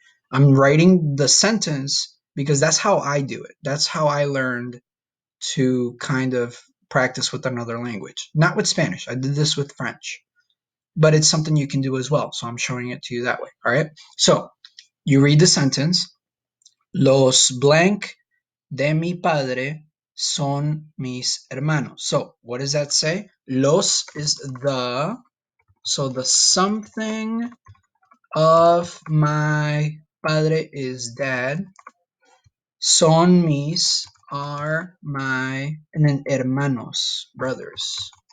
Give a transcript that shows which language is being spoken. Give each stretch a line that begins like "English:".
English: I'm writing the sentence because that's how I do it. That's how I learned to kind of practice with another language. Not with Spanish. I did this with French. But it's something you can do as well. So I'm showing it to you that way. All right. So you read the sentence.
Spanish: Los blank de mi padre son mis hermanos.
English: So what does that say? Los is the, so the something of my padre is dad. Son mis are my, and then hermanos, brothers.